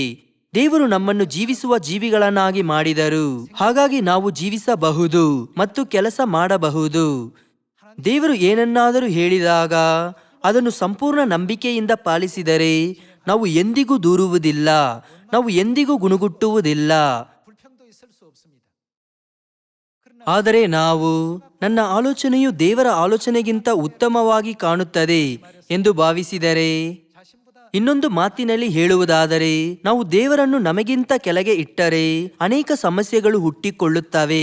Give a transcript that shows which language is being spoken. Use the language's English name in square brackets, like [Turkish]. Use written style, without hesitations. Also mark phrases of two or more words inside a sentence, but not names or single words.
[Kannada] ದೇವರು ನಮ್ಮನ್ನು ಜೀವಿಸುವ ಜೀವಿಗಳನ್ನಾಗಿ ಮಾಡಿದರು. ಹಾಗಾಗಿ ನಾವು ಜೀವಿಸಬಹುದು ಮತ್ತು ಕೆಲಸ ಮಾಡಬಹುದು. ದೇವರು ಏನನ್ನಾದರೂ ಹೇಳಿದಾಗ ಅದನ್ನು ಸಂಪೂರ್ಣ ನಂಬಿಕೆಯಿಂದ ಪಾಲಿಸಿದರೆ ನಾವು ಎಂದಿಗೂ ದೂರುವುದಿಲ್ಲ, ನಾವು ಎಂದಿಗೂ ಗುಣಗುಟ್ಟುವುದಿಲ್ಲ. [Korean] 불평도 있을 수 없습니다. [Kannada] ಆದರೆ ನಾವು ನನ್ನ ಆಲೋಚನೆಯು ದೇವರ ಆಲೋಚನೆಗಿಂತ ಉತ್ತಮವಾಗಿ ಕಾಣುತ್ತದೆ ಎಂದು ಭಾವಿಸಿದರೆ [Korean] 자신보다 [Kannada] ಇನ್ನೊಂದು ಮಾತಿನಲ್ಲಿ ಹೇಳುವುದಾದರೆ, ನಾವು ದೇವರನ್ನು ನಮಗಿಂತ ಕೆಳಗೆ ಇಟ್ಟರೆ ಅನೇಕ ಸಮಸ್ಯೆಗಳು ಹುಟ್ಟಿಕೊಳ್ಳುತ್ತವೆ.